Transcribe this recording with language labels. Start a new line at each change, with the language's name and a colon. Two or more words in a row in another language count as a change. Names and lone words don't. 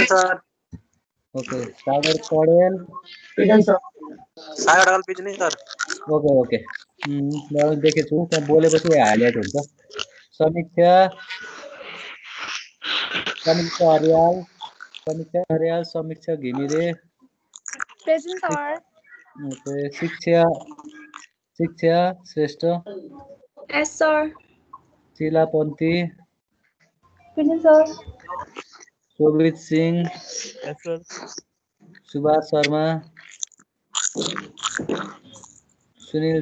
Nepali: ओके सागर पौडेल सागर ढकाल पिज्ने सर ओके ल देखेछु त्यहाँ बोलेपछि हाइलाइट हुन्छ समीक्षा अर्याल समीक्षा घिमिरे
English: Present, sir.
Nepali: ओके शिक्षा श्रेष्ठ
English: Yes, sir.
Nepali: चिलापन्ती
English: Present, sir.
Nepali: शोभित सिंह
English: Yes, sir.
Nepali: सुभाष शर्मा सुनील